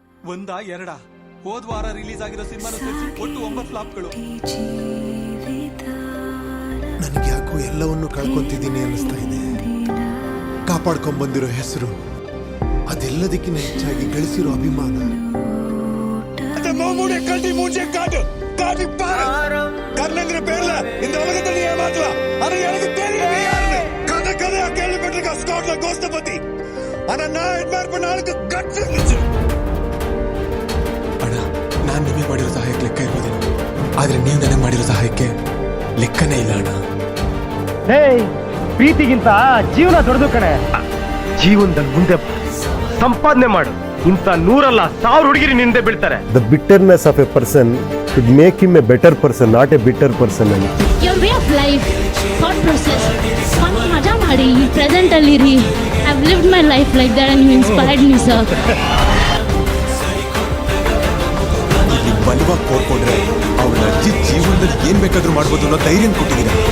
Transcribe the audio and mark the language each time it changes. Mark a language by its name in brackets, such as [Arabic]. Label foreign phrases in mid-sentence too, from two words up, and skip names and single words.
[Kannada] ಒಂದಾ ಎರಡ ಹೋದ್ ವಾರ ರಿಲೀಸ್ ಆಗಿರೋ ಸಿನಿಮಾನ ಸೇರಿಸಿ ಒಟ್ಟು 9 ಫ್ಲಾಪ್ಗಳು. ನನಗೆ ಯಾಕೋ ಎಲ್ಲವನ್ನು ಕಳ್ಕೊಂತಿದ್ದೀನಿ ಅನ್ನಿಸ್ತಾ ಇದೆ. ಕಾಪಾಡ್ಕೊಂಡ್ ಬಂದಿರೋ ಹೆಸರು, ಅದೆಲ್ಲದಕ್ಕಿಂತ ಹೆಚ್ಚಾಗಿ ಗಳಿಸಿರೋ ಅಭಿಮಾನ. [Tamil] கர்ணங்கிற பேர்ல இந்த உலகத்தை நீ ஏமாத்தல. ஆனா எனக்கு தெரியும் யாருன்னு. கதை கதையா கேள்விப்பட்டிருக்க ஸ்காட்லாந்து கோஸ்ட பத்தி. ஆனா நான் அட்மையர் பண்ண ஆளுக்கு கட்ஸ் இருந்துச்சு. [Kannada] ಅಣ್ಣ, ನಾನ್ ನಿಮಗೆ ಮಾಡಿರೋ ಸಹಾಯಕ್ಕೆ ಲೆಕ್ಕ ಇರ್ಬೋದೇನೋ, ಆದ್ರೆ ನೀವು ನನಗೆ ಮಾಡಿರೋ ಸಹಾಯಕ್ಕೆ ಲೆಕ್ಕನೇ ಇಲ್ಲ ಅಣ್ಣ. ಪ್ರೀತಿಗಿಂತ ಜೀವನ ದೊಡ್ಡದು ಕಣೆ. ಜೀವನದಲ್ಲಿ ಮುಂದೆ ಸಂಪಾದನೆ ಮಾಡು. ಇಂಥ 100 ಅಲ್ಲ 1000 ಹುಡುಗಿರಿ ನಿಂದೆ ಬೀಳ್ತಾರೆ. [English] The bitterness of a person should make him a better person, not a bitter person. Your way of life, thought process, fun [Kannada] ಮಜಾ ಮಾಡಿ ಪ್ರೆಸೆಂಟ್ ಅಲ್ಲಿ ಇರಿ. [English] I've lived my life like that and you inspired me, sir. [Kannada] ಇಲ್ಲಿ ಬಲವಾಗಿ ಕೋರ್ಕೊಂಡ್ರೆ ಅವಳ ಅಜ್ಜಿ ಜೀವನದಲ್ಲಿ ಏನ್ ಬೇಕಾದ್ರೂ ಮಾಡ್ಬೋದು ಅನ್ನೋ ಧೈರ್ಯ ಕೊಟ್ಟಿದ್ದೀರ.